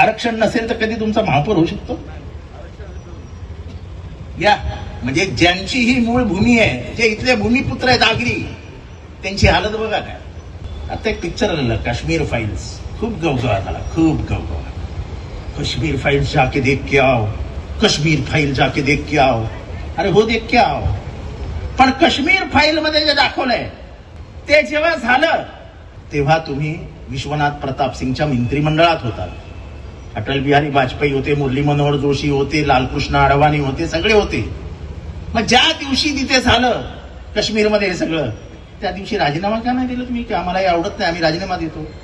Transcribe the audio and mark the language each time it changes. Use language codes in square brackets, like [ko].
[mr] आरक्षण नसेल तर कधी तुमचा महापौर होऊ शकतो? या म्हणजे ज्यांची ही मूळ भूमी आहे, जे इथले भूमिपुत्र आहेत आगरी, त्यांची हालत बघा काय. आता एक पिक्चर आलेलं काश्मीर फाईल्स, खूप गवगवा झाला, खूप गवगवा. [hi] कश्मीर फाइल्स जाके देख के आओ, कश्मीर फाइल जाके देख के आओ. अरे हो देख के आओ. [mr] पण कश्मीर फाईल मध्ये जे दाखवलंय ते जेव्हा झालं तेव्हा तुम्ही विश्वनाथ प्रताप सिंगच्या मंत्रिमंडळात होता. अटल बिहारी वाजपेयी होते, मुरली मनोहर जोशी होते, लालकृष्ण अडवाणी होते, सगळे होते. मग ज्या दिवशी तिथे झालं काश्मीरमध्ये हे सगळं, त्या दिवशी राजीनामा का नाही दिला तुम्ही? की आम्हाला हे आवडत नाही, आम्ही राजीनामा देतो.